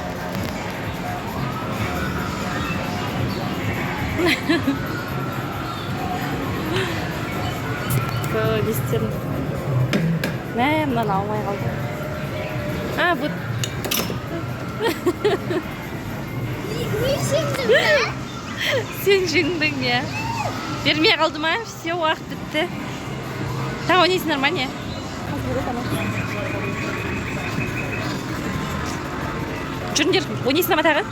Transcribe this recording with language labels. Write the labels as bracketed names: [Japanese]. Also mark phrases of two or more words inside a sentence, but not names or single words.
[Russian] So, листья. Наверное, [Kazakh] алмай қалды. [Russian] А, вот. [Kazakh] Сен жеңдің, иә. Бермей қалды ма? Все, уақыт бітті. Тағы ойнайсыңдар ма, не? Жүріңдер, ойнайсыңдар ма тағы?